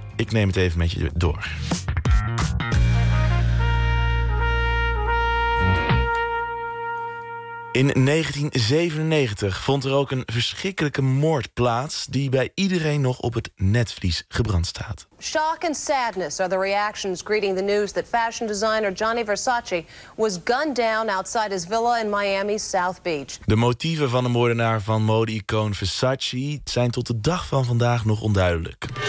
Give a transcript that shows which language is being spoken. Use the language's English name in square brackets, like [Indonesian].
[Dutch] Ik neem het even met je door. In 1997 vond er ook een verschrikkelijke moord plaats die bij iedereen nog op het netvlies gebrand staat. [English] Shock and sadness are the reactions greeting the news that fashion designer Gianni Versace was gunned down outside his villa in Miami's South Beach. [Dutch] De motieven van de moordenaar van mode-icoon Versace zijn tot de dag van vandaag nog onduidelijk.